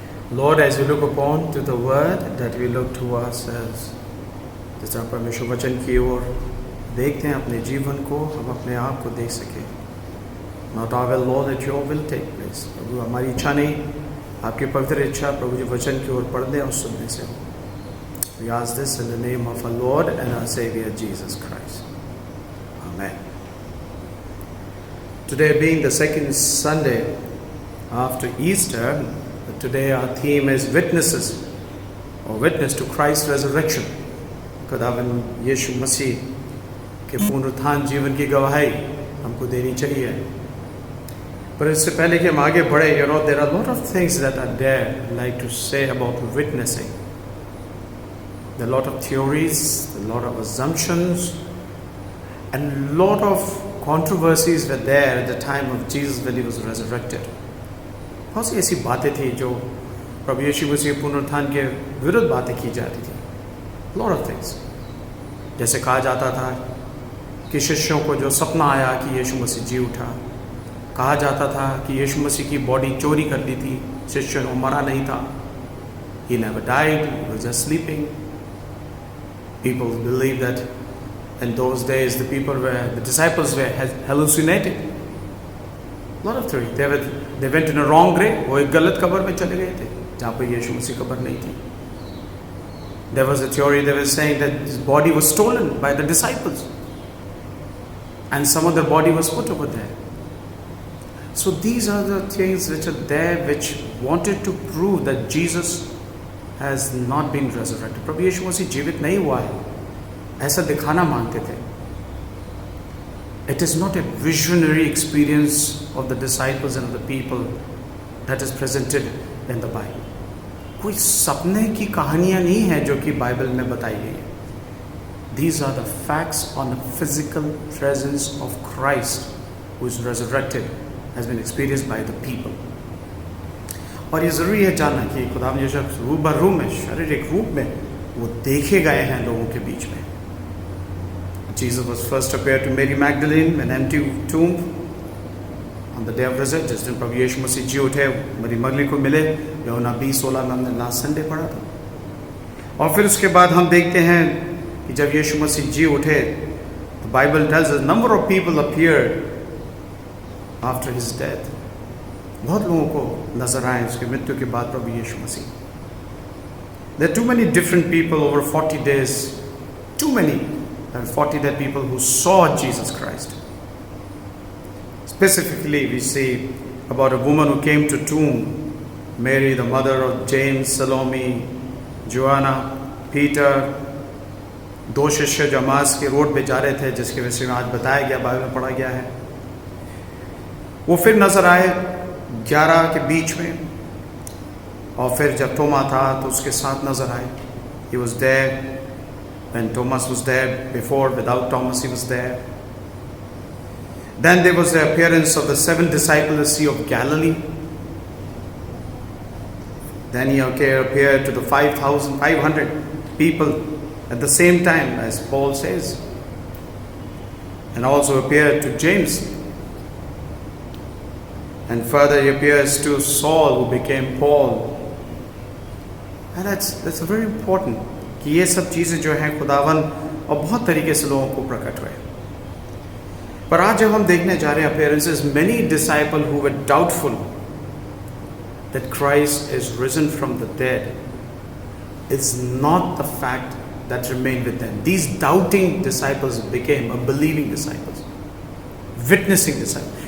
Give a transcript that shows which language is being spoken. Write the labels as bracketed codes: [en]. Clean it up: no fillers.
[en] Lord, as we look upon to the word that we look to ourselves, [hi] जिस तरह परमेश्वर वचन की ओर देखते हैं अपने जीवन को, हम अपने आप को देख सकें. [en] Not our will, Lord, that your will take place. [hi] प्रभु हमारी इच्छा नहीं, आपकी पवित्र इच्छा प्रभु जी वचन की ओर पढ़ने और सुनने से हो. [en] We ask this in the name of our Lord and our Savior Jesus Christ. Amen. Today being the second Sunday after Easter, today our theme is witnesses, or witness to Christ's resurrection. [hi] खुदावन यीशु मसीह के पुनरुत्थान जीवन की गवाही हमको देनी चाहिए. पर इससे पहले कि हम आगे बढ़े, [en] there are a lot of things that are there I'd like to say about witnessing. There are a lot of theories, a lot of assumptions, and a lot of controversies were there at the time of Jesus when he was resurrected. [hi] बहुत सी ऐसी बातें थी जो प्रभु यीशु मसीह के पुनरुत्थान के विरुद्ध बातें की जाती थी. [en] lot of things. [hi] जैसे कहा जाता था कि शिष्यों को जो सपना आया कि यीशु मसीह जी उठा, कहा जाता था कि यीशु मसीह की बॉडी चोरी कर दी थी, शिष्यों ने मरा नहीं था. [en] He never died, he was just sleeping. People believe that in those days the disciples were hallucinating. A lot of theory. They went in a wrong grave. [hi] वो एक गलत कब्र में चले गए थे जहाँ पर यीशु मसीह कब्र नहीं थी. [en] There was a theory they were saying that his body was stolen by the disciples, and some of the body was put over there. So these are the things which are there, which wanted to prove that Jesus has not been resurrected. [hi] प्रभु यीशु मसीह जीवित नहीं हुआ है, ऐसा दिखाना मांगते थे. [en] It is not a visionary experience of the disciples and the people that is presented in the Bible. [hi] कोई सपने की कहानियां नहीं है जो कि बाइबल में बताई गई है. [en] These are the facts on the physical presence of Christ who is resurrected, has been experienced by the people. [hi] और ये ज़रूरी है जानना कि खुदा ने जो रूबरू में शारीरिक रूप में वो देखे गए हैं लोगों के बीच में. [en] Jesus was first appeared to Mary Magdalene in an empty tomb on the day of resurrection. [hi] जिस दिन प्रभु यीशु मसीह जी उठे, मरी मगली को मिले. यूहन्ना 20:16 में हमने लास्ट संडे पढ़ा था. और फिर उसके बाद हम देखते हैं कि जब यीशु मसीह जी उठे, [en] the Bible tells us a number of people appeared after his death. [hi] बहुत लोगों को नजर आए उसके मृत्यु के बाद प्रभु यीशु मसीह. [en] There are too many different people over 40 days. Too many. There are 40 dead people who saw Jesus Christ. Specifically, we see about a woman who came to tomb, Mary, the mother of James, Salome, Joanna, Peter. [hi] 2 शिष्य जो अमास के road पे जा रहे थे, जिसके विषय में आज बताया गया, बाइबल में पढ़ा गया है. वो फिर नजर आए 11 के बीच में. और फिर जब थोमा था तो उसके साथ नजर आए. [en] He was there when Thomas was there. Before, without Thomas, he was there. Then there was the appearance of the 7 disciples at the Sea of Galilee. Then he appeared to the 5,500 people at the same time, as Paul says. And also appeared to James. And further he appears to Saul, who became Paul. And that's very important [hi] कि ये सब चीज़ें जो हैं खुदावन और बहुत तरीके से लोगों को प्रकट हुए. पर आज जब हम देखने जा रहे हैं [en] appearances, many disciples who were doubtful that Christ is risen from the dead, it's not the fact that remained with them. These doubting disciples became a believing disciples, witnessing disciples.